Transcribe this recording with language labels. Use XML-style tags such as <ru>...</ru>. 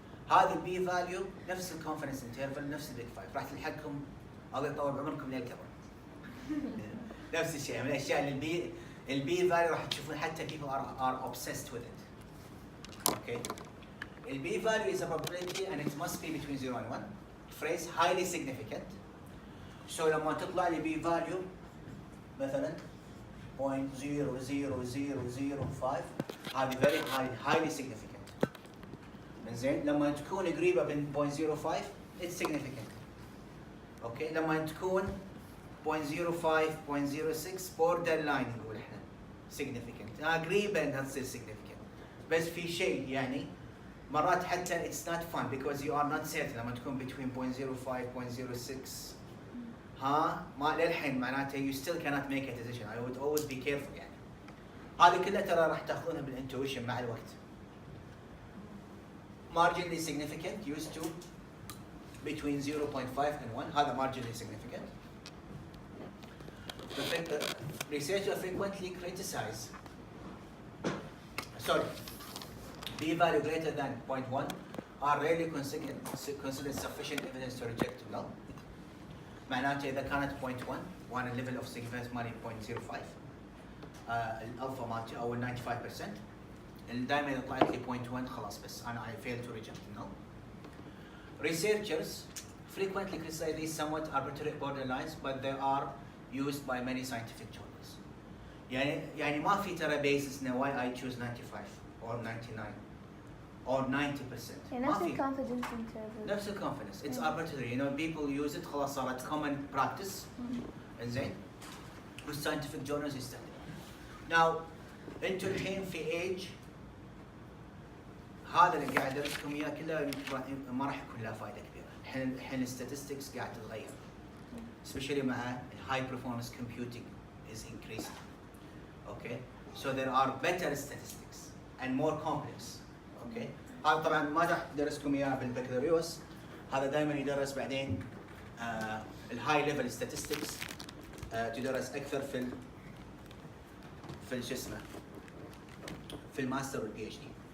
<ar>هذا البي فاليو نفس الكونفدنس انترفال نفس البيج فايف، راح تلحقكم الله يطول بعمركم للكبر. نفس الشيء من الاشياء اللي البي فاليو راح تشوفون حتى</ar> <en>people are obsessed with it. Okay? البي value is a probability and it must be between 0 and 1. Phrase highly significant. So</en> <ar>لما تطلع لي بي value مثلا 0.00005 هذه</ar> <en>very highly significant.</en> <ar>زين لما تكون قريبه من 0.05</ar> <en>it's significant.</en> <ar>اوكي لما تكون 0.05 0.06 border line نقول احنا significant. قريبه انها تصير significant بس في شيء يعني مرات حتى</ar> <en>it's not fun because you are not certain</en> <ar>لما تكون between 0.05 0.06 ها ما للحين معناته</ar> <en>you still cannot make a decision. I would always be careful</en> <ar>يعني. هذه كلها ترى راح تاخذونها بالانتويشن مع الوقت.</ar> <en>Marginally significant used to between 0.5 and 1</en> <ar>هذا</ar> <en>marginally significant. The researchers frequently criticize B value greater than 0.1 are rarely considered sufficient evidence to reject null.</en> <ar>معناته إذا كانت 0.1 وأنا level of significance مالي 0.05 الألفا مالتي أو 95% دائما إذا طلعت لي 0.1 خلاص بس أنا</ar> <en>I fail to reject null. Researchers frequently criticize these somewhat arbitrary borderlines but they are used by many scientific journals.</en> <ar>يعني ما في ترى</ar> <en>basis why I choose 95 or 99 or 90%.</en> <ar>يعني نفس الكونفدنس انترفال. نفس الكونفدنس.</ar> <en>It's arbitrary. You know people use it</en> <ar>خلاص صارت</ar> <en>common practice.</en> <ar>إنزين. والscientific journals يستخدمون.</ar> <en>Now</en> <ar>أنتوا الحين في age هذا اللي قاعد أدرسكم إياه كله ما راح يكون له فائدة كبيرة. الحين statistics قاعد تتغير.</ar> <en>Especially</en> <ar>مع</ar> <en>high performance computing is increasing. Okay. So there are better statistics and more complex.</en> <ar>اوكي هذا طبعا ما راح ادرسكم اياه بالبكالوريوس، هذا دائما يدرس بعدين الهاي ليفل ستاتستكس تدرس اكثر في شو اسمه في الماستر والبي اتش دي.</ar>